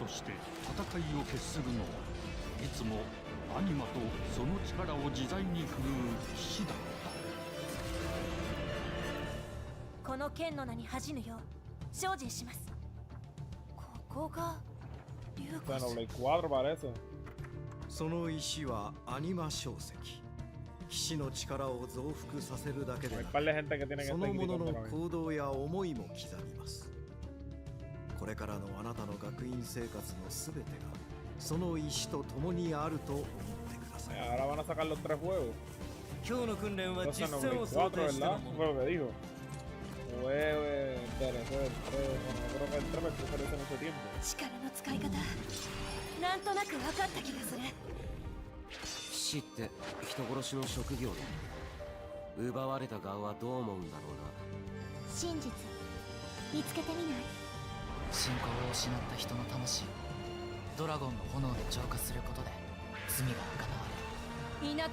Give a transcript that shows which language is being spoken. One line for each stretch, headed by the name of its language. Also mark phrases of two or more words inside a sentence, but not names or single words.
Japanese: そして戦いを決するのはいつもアニマとその力を自在に振るう騎士だった。この剣の名に恥じぬよう精進します。ここが竜骨。
Spanish: Xenoblade 4 parece.
Japanese: その石はアニマ硝石。騎士の力を増幅させるだけでなく、
Spanish: par de gente que tiene que
Japanese: その
Spanish: estar
Japanese: ものの
Spanish: gritando
Japanese: 行動や思いも刻みます。これからのあなたの学院生活のすべてがその意志と共にあると思ってください。
Spanish: Ahora van a sacar los 3 juegos.
Japanese: 今日の訓練は実
Spanish: Entonces
Japanese: 践を想
Spanish: 94,
Japanese: 定しての
Spanish: ¿verdad?
Japanese: も
Spanish: Fue
Japanese: の。
Spanish: lo que dijo. Dale, fue el 3. Bueno, creo que el 3 me puse hace mucho tiempo.
Japanese: 力の使い方なんとなく分かった気がする。騎士って人殺しの職業で奪われた側はどう思うんだろうな。真実見つけてみない？信仰を失った人の魂をドラゴンの炎で浄化することで罪が贖われる。